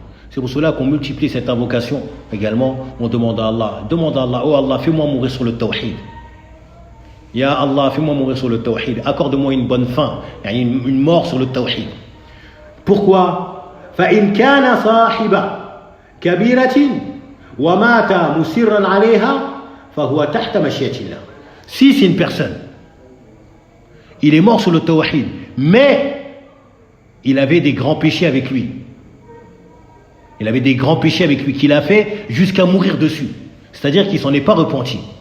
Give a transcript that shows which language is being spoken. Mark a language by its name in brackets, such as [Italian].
[French] C'est pour cela qu'on multiplie cette invocation également. On demande à Allah, oh Allah, fais-moi mourir sur le tawhid. Ya Allah, fais-moi mourir sur le tawhid. Accorde-moi une bonne fin, une mort sur le tawhid. Pourquoi? [Arabic] فَإِنْ كَانَ صَاحِبًا, كبيرة ومات مسرا عليها فهو تحت مشيئة الله. [French] Si c'est une personne, il est mort sur le tawhid, mais il avait des grands péchés avec lui. Il avait des grands péchés avec lui qu'il a fait jusqu'à mourir dessus. C'est-à-dire qu'il ne s'en est pas repenti.